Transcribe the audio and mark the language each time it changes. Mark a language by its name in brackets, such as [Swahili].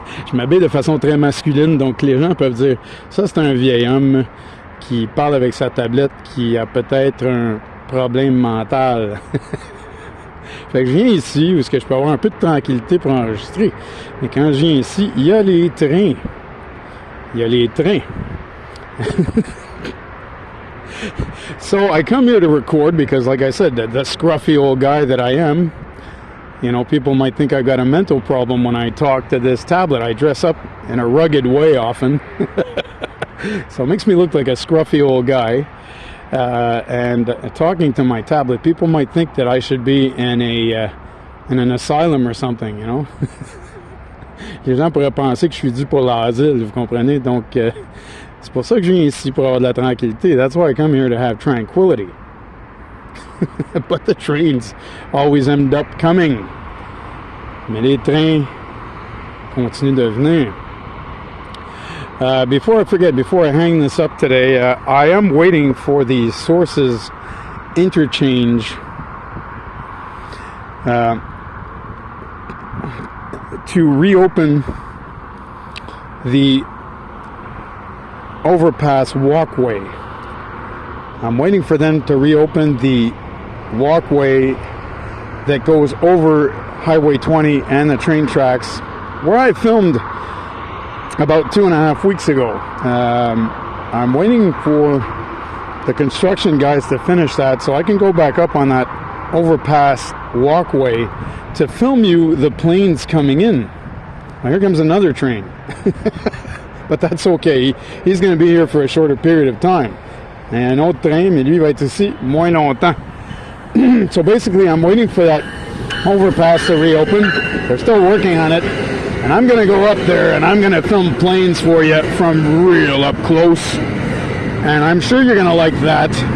[French] Je m'habille de façon très masculine, donc les gens peuvent dire ça c'est un vieil homme qui parle avec sa tablette qui a peut-être un problème mental. Fait que je viens ici où est-ce que je peux avoir un peu de tranquillité pour enregistrer. Mais quand je viens ici, il y a les trains. Il y a les trains. [English] So I come here to record because, like I said, the scruffy old guy that I am, you know, people might think I've got a mental problem when I talk to this tablet. I dress up in a rugged way often. So it makes me look like a scruffy old guy. And talking to my tablet, people might think that I should be in an asylum or something, you know. [French] Les gens pourraient penser que je suis dû pour l'asile, vous comprenez? Donc, c'est pour ça que je viens ici, pour avoir de la tranquillité. [English] That's why I come here, to have tranquility. But the trains always end up coming. [French] Mais les trains continuent de venir. [English] Before I forget, before I hang this up today, I am waiting for the sources interchange to reopen the overpass walkway. I'm waiting for them to reopen the walkway that goes over Highway 20 and the train tracks, where I filmed about 2.5 weeks ago. I'm waiting for the construction guys to finish that so I can go back up on that overpass walkway to film you the planes coming in. Now here comes another train. But that's okay. He's going to be here for a shorter period of time. [French] And un autre train, mais lui va être ici moins longtemps. [English] So basically, I'm waiting for that overpass to reopen. They're still working on it. And I'm going to go up there and I'm going to film planes for you from real up close. And I'm sure you're going to like that.